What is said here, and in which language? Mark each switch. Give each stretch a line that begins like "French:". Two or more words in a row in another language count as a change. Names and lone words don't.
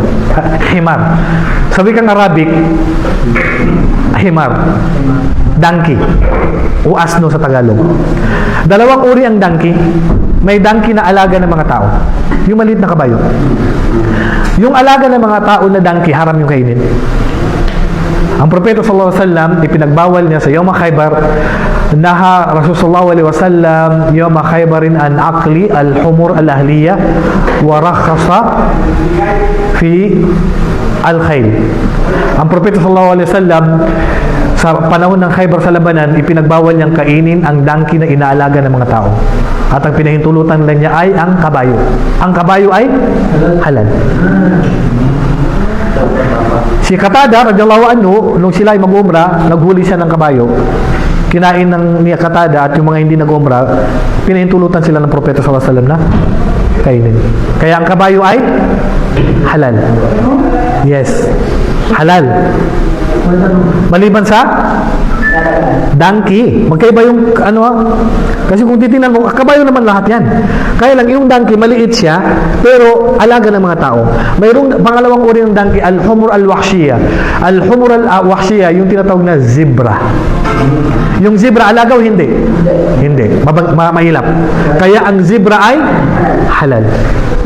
Filipino: Himar. Sabi kang Arabic, himar. Donkey. O asno sa Tagalog. Dalawang uri ang donkey. May donkey na alaga ng mga tao. Yung maliit na kabayo. Yung alaga ng mga tao na donkey, haram yung kainin. Ang Propeta
Arabic: صلى الله عليه وسلم,
Filipino: ipinagbawal niya sa
Arabic: يوم خيبر, نهى رسول صلى الله عليه وسلم يوم خيبر عن أكل الحمر الأهلية ورخص في الخيل.
Filipino: Ang Propeta
Arabic: صلى الله عليه وسلم
Filipino: sa panahon ng Khaybar sa labanan, ipinagbawal niyang kainin ang donkey na inaalaga ng mga tao. At ang pinahintulutan lang niya ay ang kabayo. Ang kabayo ay halal. Si Qatada
Arabic: رضي الله عنه,
Filipino: nung sila ay mag-umra, naghuli siya ng kabayo. Kinain ng ni Qatada at yung mga hindi nag-umra, pinahintulutan sila ng Propeta
Arabic: صلى الله عليه وسلم
Filipino: na kainin. Kaya ang kabayo ay halal. Yes. Halal. Maliban sa donkey. Magkaiba yung kasi kung titingnan mo, kabayo naman lahat yan. Kaya lang yung donkey, maliit siya, pero alaga ng mga tao. Mayroong pangalawang uri ng donkey,
Arabic: الحمر الوحشية. الحمر الوحشية,
Filipino: yung tinatawag na zebra. Yung zebra, alaga o hindi? Hindi. Mahilap. Kaya ang zebra ay halal.